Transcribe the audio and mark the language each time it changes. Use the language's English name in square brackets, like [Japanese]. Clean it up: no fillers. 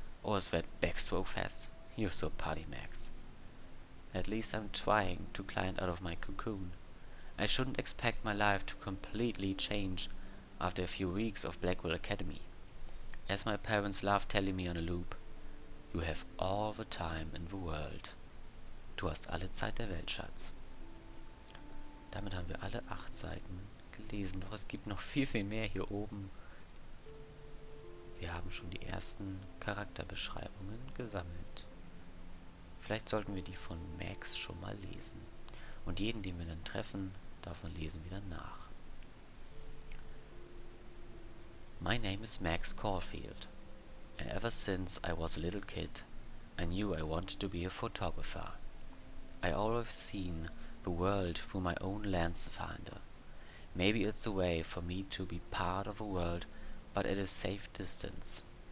[English] Or is that Backstroke-fest? You're so party Max. At least I'm trying to climb out of my cocoon. I shouldn't expect my life to completely change after a few weeks of Blackwell Academy. As my parents love telling me on a loop, you have all the time in the world. [German] Du hast alle Zeit der Welt, Schatz. Damit haben wir alle 8 Seiten gelesen, doch es gibt noch viel, viel mehr hier oben. Wir haben schon die ersten Charakterbeschreibungen gesammelt. Vielleicht sollten wir die von Max schon mal lesen. Und jeden, den wir dann treffen, davon lesen wir dann nach. [English] My name is Max Caulfield, and ever since I was a little kid, I knew I wanted to be a photographer. I always seen the world through my own lens finder. Maybe it's a way for me to be part of the world, but at a safe distance.